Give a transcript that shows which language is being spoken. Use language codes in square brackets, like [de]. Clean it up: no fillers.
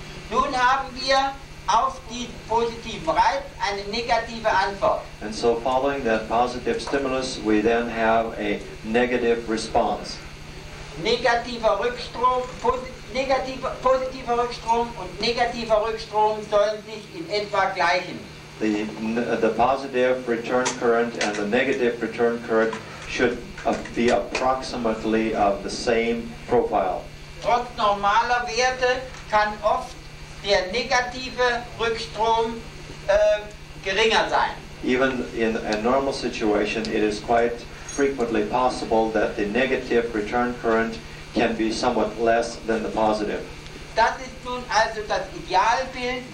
[de] Nun haben wir auf diesen positiven Reiz eine negative Antwort. [en] And so following that positive stimulus, we then have a negative response. [de] Negativer Rückstrom, positiver Rückstrom und negativer Rückstrom sollen sich in etwa gleichen. [en] The positive return current and the negative return current should be approximately of the same profile. [de] Trotz normaler Werte kann oft der negative Rückstrom geringer sein. [en] Even in a normal situation, it is quite frequently possible that the negative return current can be somewhat less than the positive. [de] Das ist nun also das Idealbild